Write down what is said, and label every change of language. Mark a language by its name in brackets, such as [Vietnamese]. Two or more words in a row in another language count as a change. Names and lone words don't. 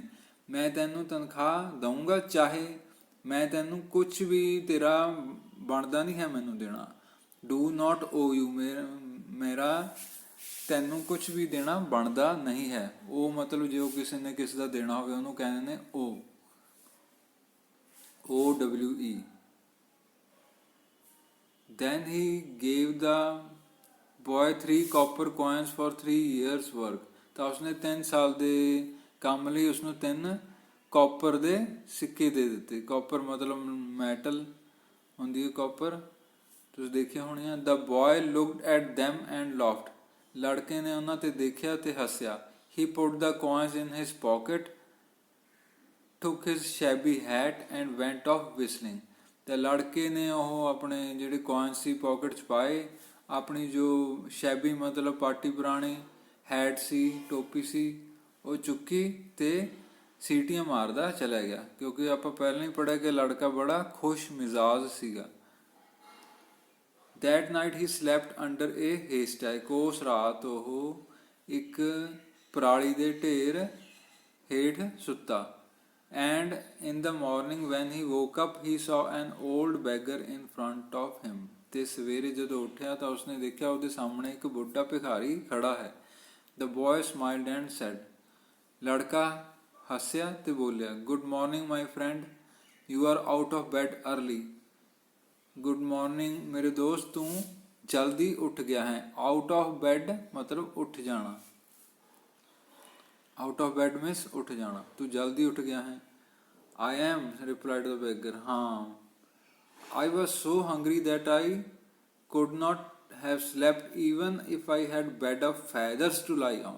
[Punjabi] ਮੈਂ ਤੈਨੂੰ ਤਨਖਾਹ ਦਊਂਗਾ ਚਾਹੇ ਮੈਂ ਤੈਨੂੰ ਕੁਛ ਵੀ ਤੇਰਾ ਬਣਦਾ ਨਹੀਂ ਹੈ ਮੈਨੂੰ ਦੇਣਾ। [English] do not owe you, [Punjabi] ਮੇਰਾ ਤੈਨੂੰ ਕੁਛ ਵੀ ਦੇਣਾ ਬਣਦਾ ਨਹੀਂ ਹੈ। ਉਹ ਮਤਲਬ ਜੇ ਉਹ ਕਿਸੇ ਨੇ ਕਿਸੇ ਦਾ ਦੇਣਾ ਹੋਵੇ ਉਹਨੂੰ ਕਹਿੰਦੇ ਨੇ OWE। [English] Then he gave the boy 3 copper coins for 3 years work। [Punjabi] ਤਾਂ ਉਸਨੇ 3 ਸਾਲ ਦੇ ਕੰਮ ਲਈ ਉਸਨੂੰ 3 ਕਾਪਰ ਦੇ ਸਿੱਕੇ ਦੇ ਦਿੱਤੇ। ਕਾਪਰ ਮਤਲਬ ਮੈਟਲ ਹੁੰਦੀ ਹੈ, ਕਾਪਰ ਤੁਸੀਂ ਦੇਖਿਆ ਹੋਣੀਆਂ। [English] the boy looked at them and laughed। [Punjabi] ਲੜਕੇ ਨੇ ਉਹਨਾਂ ਤੇ ਦੇਖਿਆ ਤੇ ਹੱਸਿਆ। [English] he put the coins in his pocket, took his shabby hat and went off whistling। [Punjabi] ਤੇ ਲੜਕੇ ਨੇ ਉਹ ਆਪਣੇ ਜਿਹੜੇ coins ਸੀ ਪੋਕਟ 'ਚ ਪਾਏ, ਆਪਣੀ ਜੋ ਸ਼ੈਬੀ ਮਤਲਬ ਪਾਟੀ ਪੁਰਾਣੀ ਹੈਟ ਸੀ, ਟੋਪੀ ਸੀ, ਉਹ ਚੁੱਕੀ ਤੇ ਸੀਟੀਆਂ ਮਾਰਦਾ ਚਲਾ ਗਿਆ। ਕਿਉਂਕਿ ਆਪਾਂ ਪਹਿਲਾਂ ਹੀ ਪੜ੍ਹਿਆ ਕਿ ਲੜਕਾ ਬੜਾ ਖੁਸ਼ ਮਿਜ਼ਾਜ ਸੀਗਾ। [English] That night he slept under a haystack। [Punjabi] ਉਸ ਰਾਤ ਉਹ ਇੱਕ ਪਰਾਲੀ ਦੇ ਢੇਰ ਹੇਠ ਸੁੱਤਾ। [English] And in the morning when he woke up he saw an old beggar in front of him। [Punjabi] ਤੇ ਸਵੇਰੇ ਜਦੋਂ ਉੱਠਿਆ ਤਾਂ ਉਸਨੇ ਦੇਖਿਆ ਉਹਦੇ ਸਾਹਮਣੇ ਇੱਕ ਬੁੱਢਾ ਭਿਖਾਰੀ ਖੜਾ ਹੈ। [English] The boy smiled and said। [Punjabi] ਲੜਕਾ ਹੱਸਿਆ ਤੇ ਬੋਲਿਆ, [English] Good morning my friend, you are out of bed early। good morning [Punjabi] ਮੇਰੇ ਦੋਸਤ, ਤੂੰ ਜਲਦੀ ਉੱਠ ਗਿਆ ਹੈ। [English] out of bed [Punjabi] ਮਤਲਬ ਉੱਠ ਜਾਣਾ। [English] out of bed means [Punjabi] ਉੱਠ ਜਾਣਾ, ਤੂੰ ਜਲਦੀ ਉੱਠ ਗਿਆ ਹੈ। [English] I am replied the beggar. ਹਾਂ। I was so hungry that I could not have slept even if I had bed of feathers to lie on.